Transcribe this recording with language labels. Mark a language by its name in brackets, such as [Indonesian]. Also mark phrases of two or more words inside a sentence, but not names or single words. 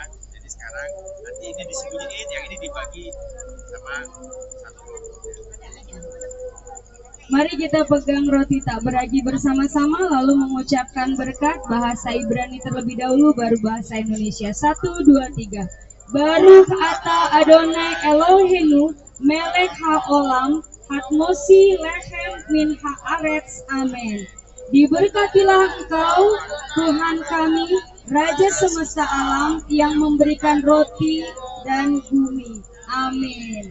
[Indonesian] Jadi sekarang nanti ini disembunyiin, yang ini dibagi sama satu. Mari kita pegang roti tak beragi bersama-sama, lalu mengucapkan berkat bahasa Ibrani terlebih dahulu, baru bahasa Indonesia. 1, 2, 3. [Hebrew] ברוך אתה אדוני אלוהינו מלך העולם המוציא לחם מן הארץ. [Indonesian] Amin. Diberkatilah Engkau, Tuhan kami, Raja semesta alam, yang memberikan roti dan bumi. Amin.